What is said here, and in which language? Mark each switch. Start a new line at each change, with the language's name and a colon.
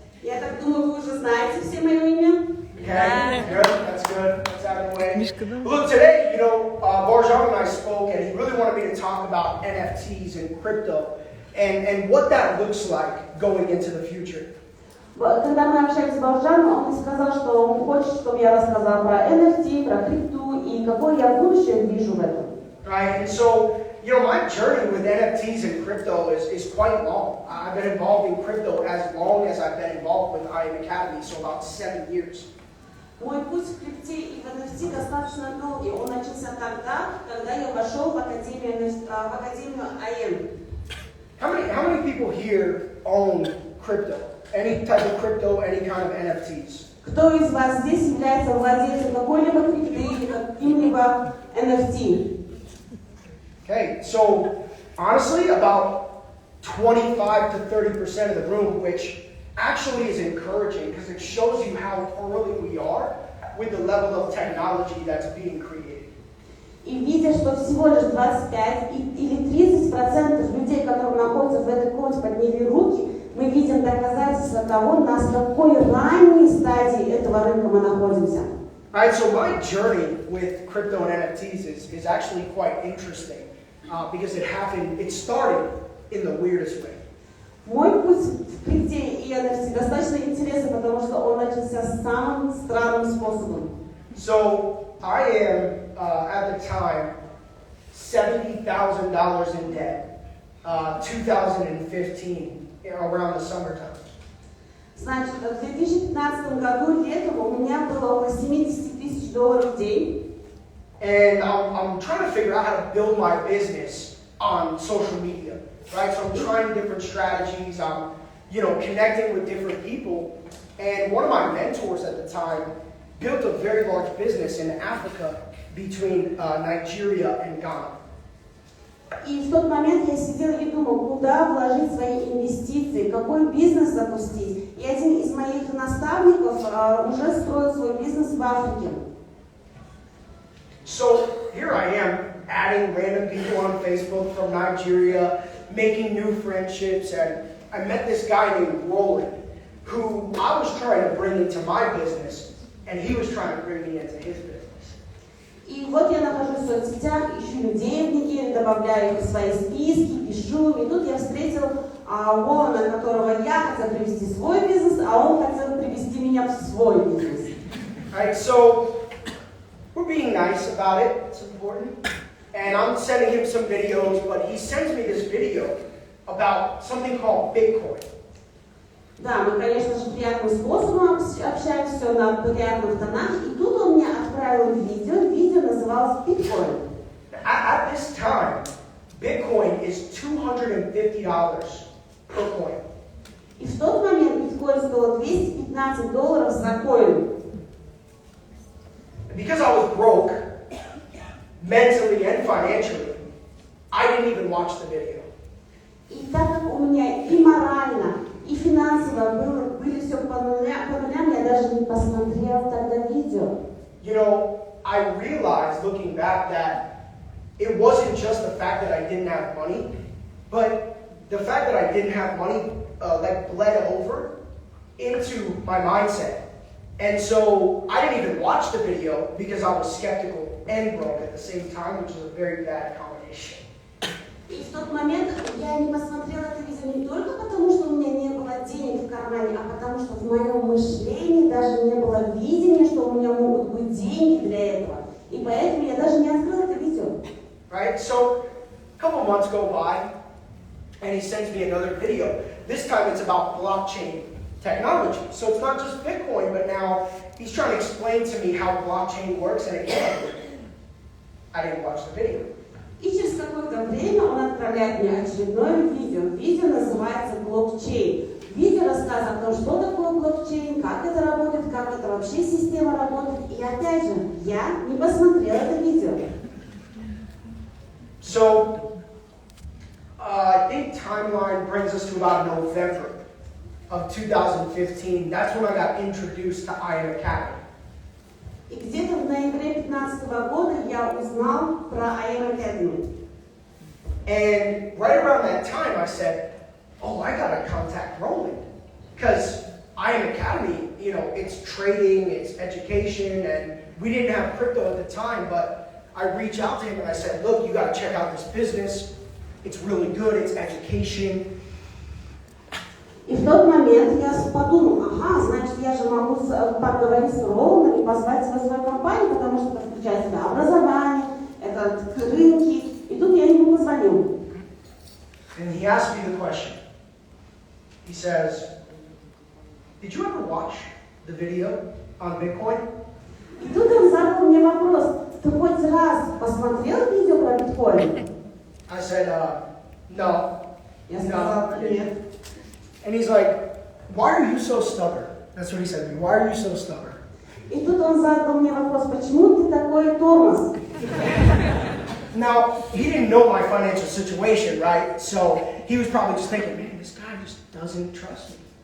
Russian: Я так думаю, вы уже знаете все мое имя.
English: Okay, good, that's good, that's out of the way. Look, today, Barjan and I spoke, and he really wanted me to talk about NFTs and crypto, and what that looks like going into the future.
Russian: Когда мы общались с Баржаном, он сказал, что он хочет, чтобы я рассказала про NFT, про крипту и какое я будущее вижу в этом.
English: Right, and so, my journey with NFTs and crypto is quite long. I've been involved in crypto as long as I've been involved with IM Academy, so about 7 years.
Russian: Мой путь в крипте и в NFT достаточно долгий. Он начался тогда, когда я вошел в Академию АМ.
English: How many people here own crypto? Any type of crypto, any kind of NFTs?
Russian: Кто из вас здесь является владельцем какой-либо крипты или каким-либо NFT?
English: Okay, so honestly, about 25 to 30% of the room, which actually is encouraging because it shows you how early we are with the level of technology that's being created.
Russian: И видя, что всего лишь 25 или 30% людей, которые находятся в этой комнате, подняли руки, мы видим доказательства того, на какой ранней стадии этого рынка мы находимся.
English: Alright, so my journey with crypto and NFTs is actually quite interesting because it started in the weirdest way.
Russian: Мой путь в крипте и NFT достаточно интересный, потому что он начался самым странным способом.
English: So I am at the time $70,000 in debt, 2015, around the summertime.
Russian: Значит, в 2015 году летом у меня было около $70 тысяч в день.
English: And I'm trying to figure out how to build my business on social media, right? So I'm trying different strategies. I'm, connecting with different people. And one of my mentors at the time built a very large business in Africa between Nigeria and Ghana.
Russian: И в тот момент я сидела и думала, куда вложить свои инвестиции, какой бизнес запустить. И один из моих наставников уже строил свой бизнес в Африке.
English: So here I am, adding random people on Facebook from Nigeria, making new friendships, and I met this guy named Roland, who I was trying to bring into my business, and he was trying to bring me into his business.
Russian: И вот я нахожусь в соцсетях, ищу людей в Никере, добавляю их в свои списки, пишу. И тут я встретил Роланда, которого я хотела привести в свой бизнес, а он хотел привести меня в свой бизнес.
English: Alright, so we're being nice about it, it's important. And I'm sending him some videos, but he sends me this video about something called Bitcoin.
Russian: Да, мы, конечно же, приятным способом общаемся, все на приятных тонах. И тут он мне отправил видео называлось Bitcoin.
English: At this time, Bitcoin is $250 per coin.
Russian: И в тот момент биткоин стоил $215 за коин.
English: Because I was broke, mentally and financially, I didn't even watch the video. И так как у меня и морально, и финансово были все по нулям, я даже не посмотрела тогда видео. I realized looking back that it wasn't just the fact that I didn't have money, but the fact that I didn't have money bled over into my mindset. And so I didn't even watch the video because I was skeptical and broke at the same time, which is a very bad combination.
Russian: И в тот момент я не посмотрела это видео не только потому, что у меня не было денег в кармане, а потому что в моем мышлении даже не было видения, что у меня могут быть деньги для этого. И поэтому я даже не открыла это видео.
English: Right? So a couple months go by, and he sends me another video. This time it's about blockchain technology. So it's not just Bitcoin, but now he's trying to explain to me how blockchain works, and again, I didn't watch the video.
Russian: И через какое-то время он отправляет мне очередное видео. Видео называется «Блокчейн». Видео рассказывает о том, что такое блокчейн, как это работает, как это вообще система работает. И опять же, я не посмотрела это видео.
English: So, I think timeline brings us to about November of 2015. That's when I got introduced to IM Academy.
Russian: И где-то в ноябре 2015 года я узнал про IM Academy.
English: And right around that time I said, oh, I gotta contact Roland. Because IM Academy, it's trading, it's education, and we didn't have crypto at the time, but I reached out to him and I said, look, you gotta check out this business. It's really good, it's education.
Russian: И в тот момент я подумал, ага, значит, я же могу поговорить с Роландом и позвать его в свою компанию, потому что это включает в себя образование, это рынки. И тут я ему позвонил.
English: And he asked me the question. He says, did you ever watch the video on Bitcoin?
Russian: И тут он задал мне вопрос, ты хоть раз посмотрел видео про биткоин?
English: I said, no.
Russian: Я сказала, нет.
English: And he's like, why are you so stubborn? That's what he said to me. Why are you so stubborn?
Russian: И тут он задал мне вопрос, почему ты такой тормоз?
English: Now, he didn't know my financial situation, right? So he was probably just thinking, man, this guy just doesn't trust me.